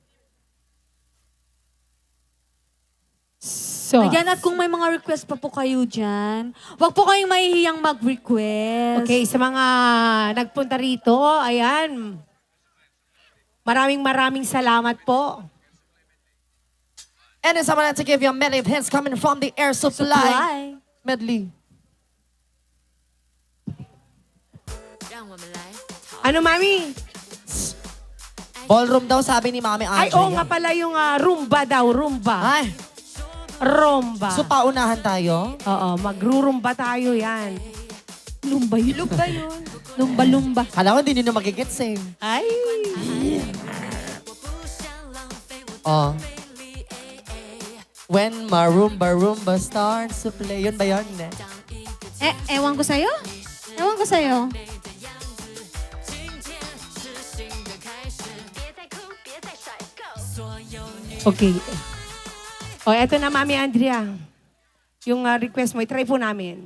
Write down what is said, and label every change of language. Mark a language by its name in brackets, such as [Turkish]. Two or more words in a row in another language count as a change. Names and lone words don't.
[Filipino] So, Ayan, at kung may mga request pa po kayo dyan, wag po kayong mahihiyang mag-request. okay, sa mga nagpunta rito, ayan. Maraming salamat po. [English] And then someone had to give you a medley of hits coming from the air supply. Medley. [Filipino] Ano, Mami? Ballroom daw sabi ni Mami Ay, Andrea. oo nga pala yung rumba daw, rumba. Ay, Rumba. so paunahan tayo? Oo, magrurumba tayo yan. Lumba yun. Lumba yun. Lumba-lumba. Kala ko hindi nyo magigets eh. Ay. Oh. [English] When Rumba starts to play. [Filipino] Yun ba yun? Ewan ko sa'yo? Ewan ko sa'yo. Okay. O, eto na, Mami Andrea. Yung request mo, itry po namin.